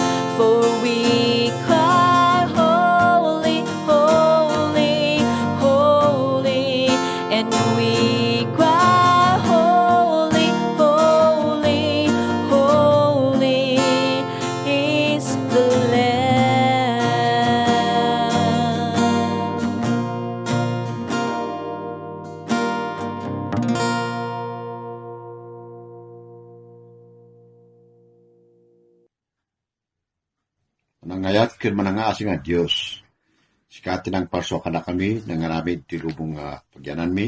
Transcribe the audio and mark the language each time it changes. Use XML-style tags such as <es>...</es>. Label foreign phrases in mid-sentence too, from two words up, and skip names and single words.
<en>For we cry, holy, holy, holy. And we cry, holy, holy, holy is the Lamb.</en> <ilo>Nangayat ken manangaasi nga Dios. Sikati ng parso kada kami nangaramid ti lubong nga pagyanan mi.</ilo>